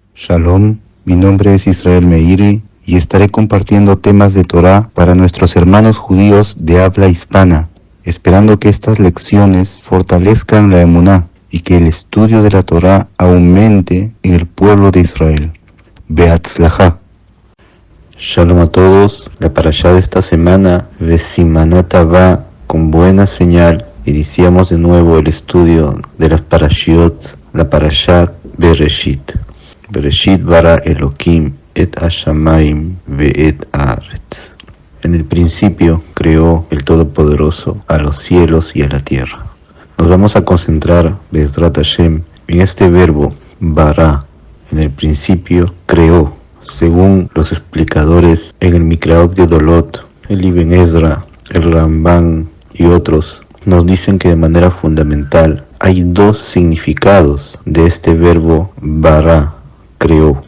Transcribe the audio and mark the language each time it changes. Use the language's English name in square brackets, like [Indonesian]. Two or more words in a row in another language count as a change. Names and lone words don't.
[Spanish] Shalom, mi nombre es Israel Meiri y estaré compartiendo temas de Torá para nuestros hermanos judíos de habla hispana, esperando que estas lecciones fortalezcan la emuná y que el estudio de la Torá aumente en el pueblo de Israel. Beatzlajá. Shalom a todos, la parashá de esta semana, Vesimanat Havá, con buena señal, iniciamos de nuevo el estudio de las parashiot, la parashat Bereshit. [Hebrew] בראשית ברא אלהים את השמים ואת הארץ. [Spanish] En el principio creó el Todopoderoso a los cielos y a la tierra. Nos vamos a concentrar, [Hebrew] בעזרת השם, [Spanish] en este verbo bara. En el principio creó, según los explicadores en el Mikraot Gedolot, el Ibn Ezra, el Ramban y otros, nos dicen que de manera fundamental hay dos significados de este verbo bara, creó.